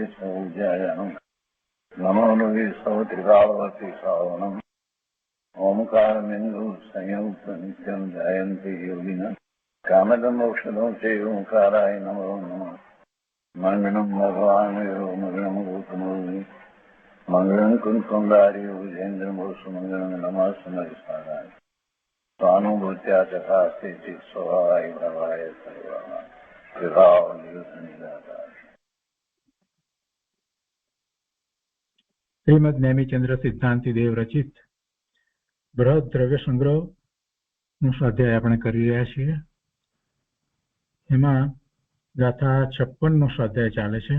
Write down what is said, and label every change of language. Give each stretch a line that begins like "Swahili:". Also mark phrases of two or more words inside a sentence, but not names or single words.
Sanskrit: सौज्यायानं नमो लोये सौत्रिकावती सावनं ओंकारमिन्दु संयुक्त नित्यं ध्यायन्ति योगिनः कामदमोक्षदं चैव ओंकाराय नमो नमः मङ्गलं भगवान् यो मङ्गलं गौतमोऽग्नि मङ्गलं कुन्कुण्डारि भुजेन्द्रमोसुमङ्गलं नमः समरिसाराय स्वानुभूत्या चकास्ते चित् स्वभावाय भवाय सर्वाः विभाव निदाता।
Gujarati: શ્રીમદ નેમિચંદ્ર સિદ્ધાંતિ દેવ રચિત બૃહદ દ્રવ્ય સંગ્રહ નું સ્વાધ્યાય આપણે કરી રહ્યા છીએ. એમાં ગાથા 56 નો સ્વાધ્યાય ચાલે છે.